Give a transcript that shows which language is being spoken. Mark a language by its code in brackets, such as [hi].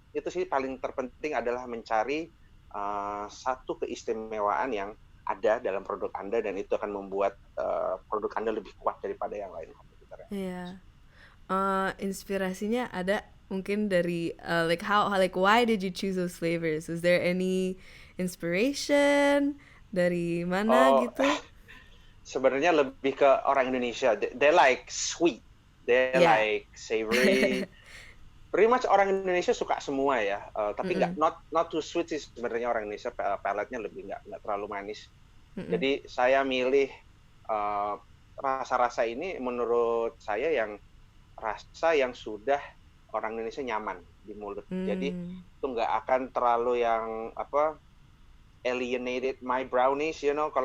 [id] Itu sih paling terpenting adalah mencari satu keistimewaan yang ada dalam produk Anda, dan itu akan membuat produk Anda lebih kuat daripada yang lain kompetitornya. Iya. Inspirasinya ada mungkin dari [en] why did you choose those flavors? Was there any inspiration [id] dari mana gitu? Sebenarnya lebih ke orang Indonesia. [en] They like sweet, they like savory. Pretty much [id] orang Indonesia suka semua ya, tapi [en] not too sweet [id] sih sebenarnya. Orang Indonesia paletnya lebih nggak terlalu manis. Jadi saya milih rasa-rasa ini menurut saya yang rasa yang sudah orang Indonesia nyaman di mulut. Jadi itu nggak akan terlalu yang [en] alienated my brownies, you know.